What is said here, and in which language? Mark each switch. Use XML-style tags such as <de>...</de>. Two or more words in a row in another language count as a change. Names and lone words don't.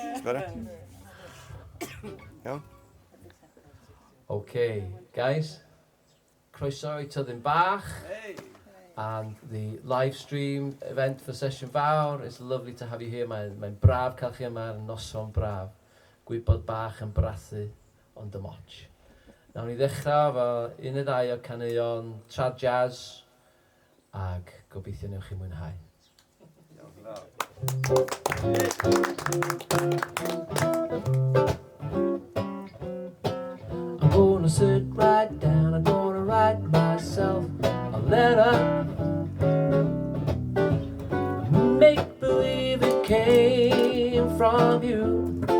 <en>That's better.</en> <cy>Iawn?</cy> <en>Okay, guys,</en> <cy>croeso i Tyddyn Bach,</cy> <en>and the live stream event for Sesiwn Fawr. It's lovely to have you here.</en> <cy>Mae'n braf cael chi yma, noson braf. Gwybod bach yn brathu, ond dim ots. Nawn ni ddechrau efo un neu ddau o caneuon</cy> <en>trad jazz,</en> <cy>ag gobeithio newch chi mwynhau.</cy> <en>I'm gonna sit right down, I'm gonna write myself a letter. Make believe it came from you.</en>